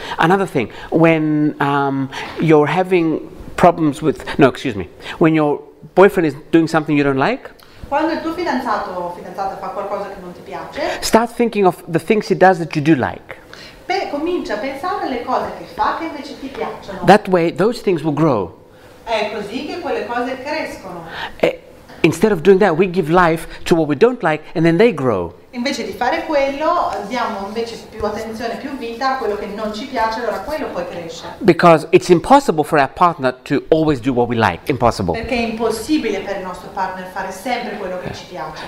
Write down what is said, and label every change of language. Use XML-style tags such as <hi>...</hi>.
<en>Another thing, when you're having problems with, no, excuse me, when your boyfriend is doing something you don't like,</en> <it>quando il tuo fidanzato o fidanzata fa qualcosa che non ti piace,</it> <en>start thinking of the things he does that you do like.</en> <it>Comincia a pensare alle cose che fa che invece ti piacciono.</it> <en>That way, those things will grow.</en> <it>È così che quelle cose crescono.</it> <en>Instead of doing that, we give life to what we don't like, and then they grow.</en> <it>Invece di fare quello, diamo invece più attenzione, più vita a quello che non ci piace, allora quello poi cresce.</it> <en>Because it's impossible for our partner to always do what we like. Impossible.</en> <it>Perché è impossibile per il nostro partner fare sempre quello che ci piace.</it>